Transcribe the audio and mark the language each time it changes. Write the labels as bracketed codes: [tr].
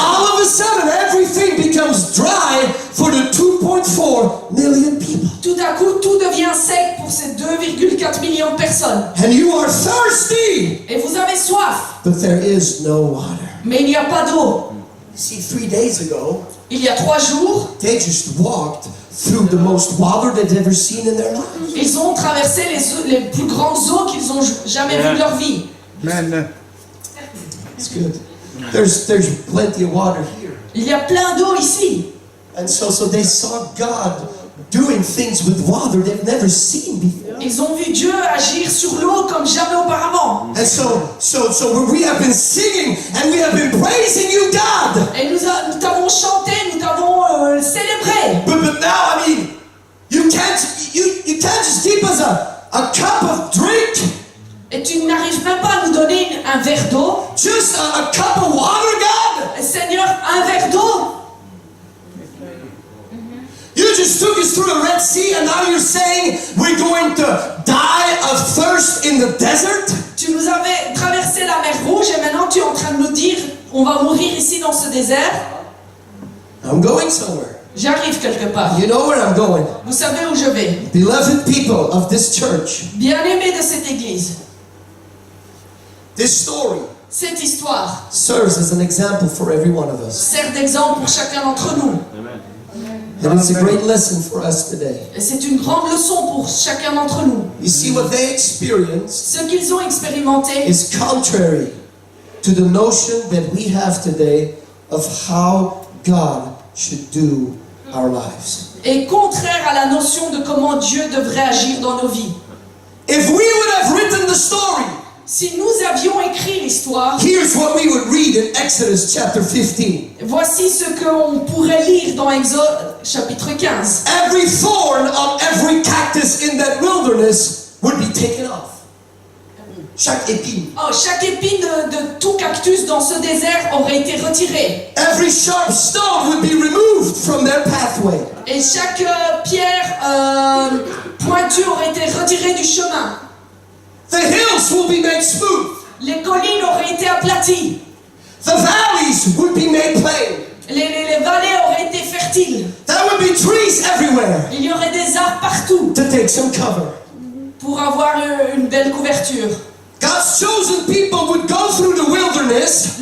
[en] all of a sudden everything becomes dry for the 2.4 million people. [fr] tout à coup, tout devient sec pour ces 2,4 millions de personnes. [en] And you are thirsty, [fr] Et vous avez soif, [en] but there is no water. [fr] mais il n'y a pas d'eau. [en] See, 3 days ago, [fr] Il y a 3 jours, [en] they just walked through the most water they'd ever seen in their life. [fr] ils ont traversé les plus grandes eaux qu'ils ont jamais vues de leur vie. [en] Amen. It's good. There's plenty of water here. [fr] Il y a plein d'eau ici. [en] And so they saw God doing things with water they've never seen before. [fr] Ils ont vu Dieu agir sur l'eau comme jamais auparavant. [en] And so we have been singing and we have been praising you, God. [fr] Et nous t'avons chanté, nous t'avons célébré. [en] But now, I mean, you can't just keep us a cup of drink, [fr] Et tu n'arrives même pas à nous donner un verre d'eau. [en] just a cup of water, God. [fr] Seigneur, un verre d'eau. [en] You just took us through the Red Sea and now you're saying we're going to die of thirst in the desert? [fr] Tu nous avais traversé la mer Rouge et maintenant tu es en train de nous dire on va mourir ici dans ce désert. [en] I'm going somewhere. [fr] J'arrive quelque part. [en] You know where I'm going. [fr] Vous savez où je vais. [en] Beloved people of this church, [fr] Bien-aimés de cette église, [en] this story [fr] cette histoire [en] serves as an example for every one of us. [fr] sert d'exemple pour chacun d'entre nous. [en] And it's a great lesson for us today. [fr] Et c'est une grande leçon pour chacun d'entre nous. [en] You see, what they experienced [fr] Ce qu'ils ont expérimenté [en] is contrary to the notion that we have today of how God should do our lives. [fr] est contraire à la notion de comment Dieu devrait agir dans nos vies. [en] If we would have written the story, [fr] Si nous avions écrit l'histoire, [en] here's what we would read in Exodus chapter 15. [fr] voici ce qu'on pourrait lire dans Exode chapitre 15. [en] Every thorn on every cactus in that wilderness would be taken off. [fr] Chaque épine. Oh, chaque épine de tout cactus dans ce désert aurait été retirée. [en] Every sharp stone would be removed from their pathway. [fr] Et chaque pierre pointue aurait été retirée du chemin. [en] The hills will be made smooth. [fr] Les collines auraient été aplaties. [en] The valleys would be made plain. [fr] Les vallées auraient été fertiles. [en] There would be trees everywhere [fr] Il y aurait des arbres partout [en] to take some cover. [fr] pour avoir une belle couverture. [en] God's chosen people would go through the wilderness